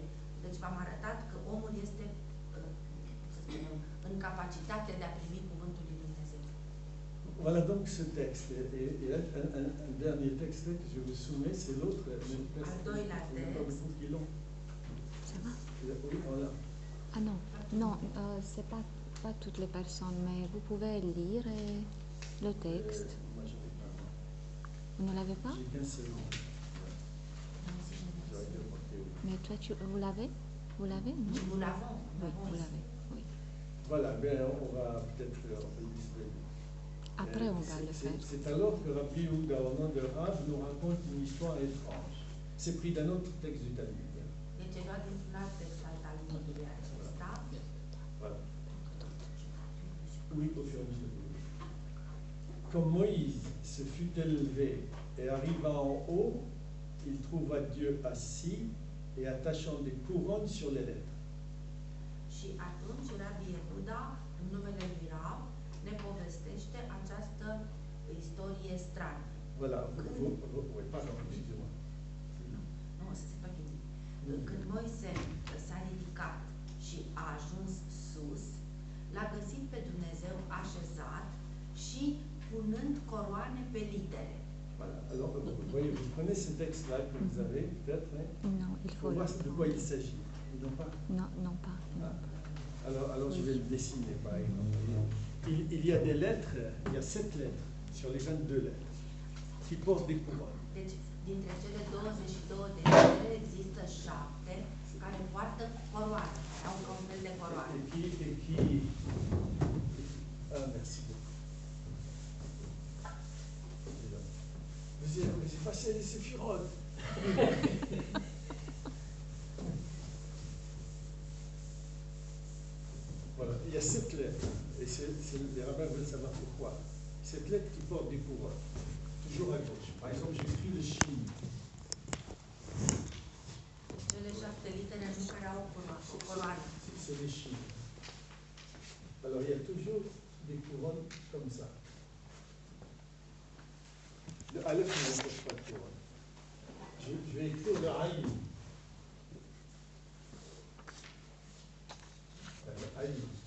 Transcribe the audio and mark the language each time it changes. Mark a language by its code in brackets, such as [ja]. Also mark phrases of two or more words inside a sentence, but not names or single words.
[ro] Deci v-am arătat că omul este, să spunem, în capacitate de a primi cuvântul lui Dumnezeu. [fr] Voilà donc ce texte. Et un dernier texte que je vous soumets, c'est l'autre. [ro] Al doilea text. [fr] Ça va? Oui, voilà. Ah non, non, c'est pas toutes les personnes, mais vous pouvez lire le texte. Moi, je n'ai pas. Vous ne l'avez pas? J'ai qu'un seul. J'aurais dû apporter. Mais toi, vous l'avez? Vous l'avez? Non? Nous l'avons. Oui, vous l'avez. Oui. Voilà, bien, on va peut-être le distribuer. Après, on va le faire. C'est alors que Rabbi Yehuda, au nom de Rav, nous raconte une histoire étrange. C'est pris d'un autre texte du Talmud. [ro] Deci e luat dintr-un alt text al Talmudului acesta. [fr] Voilà. Oui, au fur et à mesure. Comme Moïse se fut élevé et arriva en haut, il trouva Dieu assis et attachant des couronnes sur les lèvres. [ro] Și atunci Rabbi Yehuda, în numele lui Rav, ne povestește această istorie stranie. [fr] Voilà, oui, pardon, excusez-moi. [ro] Nu, o să se facă bine. Când Moise s-a ridicat și a ajuns sus, l-a găsit pe Dumnezeu așezat și punând coroane pe litere. [fr] Voilà, alors vous voyez, vous prenez ce texte-là que vous avez, peut-être, hein, Non, il pour faut voir le de quoi il s'agit. Non pas. Non, non pas. Non. Alors je vais le dessiner, par exemple. Il y a des lettres, il y a 7 lettres sur les 22 lettres qui portent des couronnes. [ro] Deci, dintre cele 22 de litere există 7 care poartă coroane, care au ca un fel de coroane. [fr] Et qui... Ah, merci beaucoup. Vous avez passé les séphirotes. Voilà, il y a 7 lettres, et les rabbins veulent savoir pourquoi. 7 lettres qui portent des couronnes, toujours à gauche. Par exemple, j'écris le shin. [ro] Cele 7 litere nu care au o coroană. [fr] C'est les shin. Alors, il y a toujours des couronnes comme ça. Le Aleph ne porte pas de couronne. Je vais écrire le Aïn. Aïn.